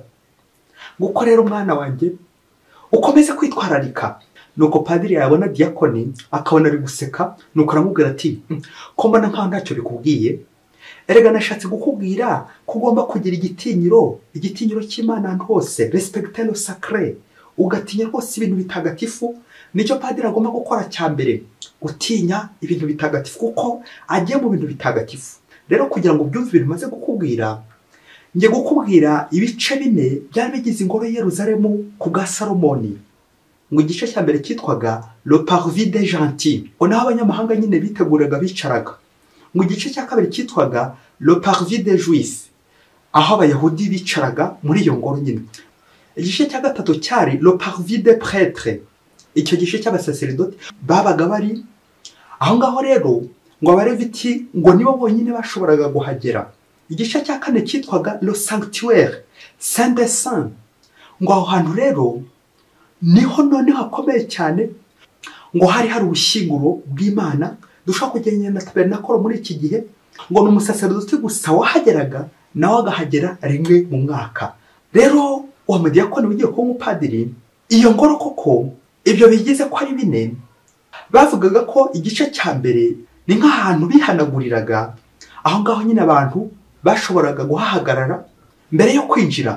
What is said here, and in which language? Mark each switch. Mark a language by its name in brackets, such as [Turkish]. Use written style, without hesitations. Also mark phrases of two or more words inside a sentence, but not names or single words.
[Kinyarwanda] Gukorera umwana wanjye ukomeze kwitwararika. Nuko padiri yabona diyakoni akabona ari guseka, nuko aramubwira ati ko mbona nkaho ntacyo bikubwiye, erega nashatse kukubwira ko ugomba kugira igitinyiro cy'Imana ahantu hose, [French] respecter le sacré, [Kinyarwanda] ugatinya rwose ibintu bitagatifu. Nicyo padiri agomba gukora cya mbere, gutinya ibintu bitagatifu kuko agiye mu bintu bitagatifu. Rero kugira ngo ubyumve ibintu maze gukubwira, ngiye gukubwira ibice 4 byari bigize ingoro ya Yerusalemu ku bwa Salomoni. Ngo igice cya mbere cyitwaga [French] le parvis des gentils, [Kinyarwanda] naho abanyamahanga nyine biteguraga bicaraga. Ngo igice cya kabiri cyitwaga [French] le parvis des juifs, [Kinyarwanda] aho abayahudi bicaraga muri iyo ngoro nyine. Igice cya gatatu cyari [French] le parvis des prêtres, [Kinyarwanda] icyo gice cy'abasaseridoti babaga bari aho ngaho. Rero ngo abareviti ngo nibo bonyine bashoboraga guhagera. Igice cya kane cyitwaga [French] le sanctuaire saint des saints, [Kinyarwanda] ngo aho hantu rero niho none hakomeye cyane, ngo hari ubushyinguro bw'Imana dushobora kugenda na tabernakoro muri iki gihe. Ngo ni umusaseridoti gusa wahageraga, nawe agahagera rimwe mu mwaka. Rero uwo mudiyakoni ugiye kuba umupadiri, iyo ngoro koko ibyo bigize ko ari 4, bavugaga ko igice cya mbere ni nk'ahantu bihanaguriraga, aho ngaho nyine abantu bashoboraga guhahagarara mbere yo kwinjira.